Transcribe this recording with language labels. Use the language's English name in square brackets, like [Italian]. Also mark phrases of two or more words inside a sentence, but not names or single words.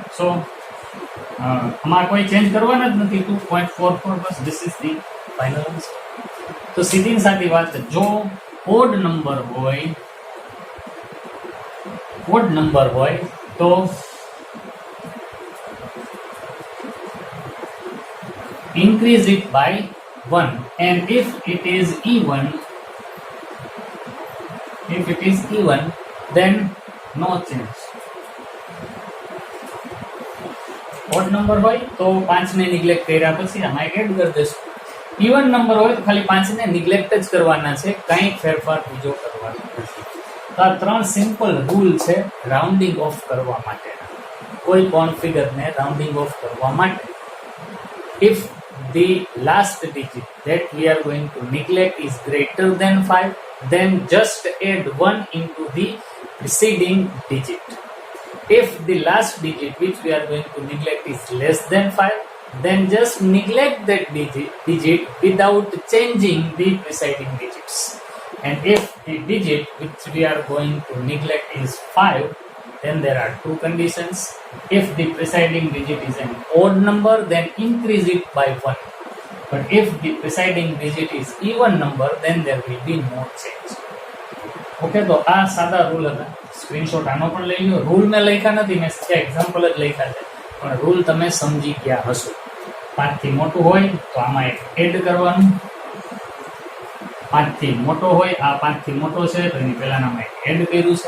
[Gujarati] સો આમાં કોઈ ચેન્જ કરવાના જ નથી. [English] 2.44 બસ this is the final answer. [Gujarati] તો સીધી ને સાદી વાત છે, જો [English] odd number [Gujarati] હોય તો [English] increase it by 1, and if it is even, then no change. odd number [Gujarati] હોય તો 5 ને neglect કર્યા પછી આમાં એક એડ કરી દેશું. [English] even number [Gujarati] હોય તો ખાલી 5 ને neglect જ કરવાના છે, કંઈ ફેરફાર બીજો કરવાનો નથી. તો આ 3 સિમ્પલ રૂલ છે [English] rounding off [Gujarati] કરવા માટેના. કોઈ પણ ફિગરને રાઉન્ડિંગ ઓફ કરવા માટે [English] if the last digit that we are going to neglect is greater than 5, then just add 1 into the preceding digit. If the last digit which we are going to neglect is less than 5, then just neglect that digit without changing the preceding digits. And if the digit which we are going to neglect is 5, then there are two conditions. If the preceding digit is an odd number, then increase it by 1. But if the preceding digit is even number, then there will be no change. [Gujarati] Okay, તો આ સાદા રૂલ હતા. સ્ક્રીનશોટ આનો પણ લઈ લો. રૂલ મેં લખ્યા નથી, મેં એક્ઝામ્પલ જ લખ્યા છે, પણ રૂલ તમે સમજી ગયા હશો. 5 થી મોટું હોય તો આમાં એક એડ કરવાનું. 5 થી મોટો હોય, આ 5 થી મોટો છે તો એની પહેલાનામાં એક એડ કર્યું છે.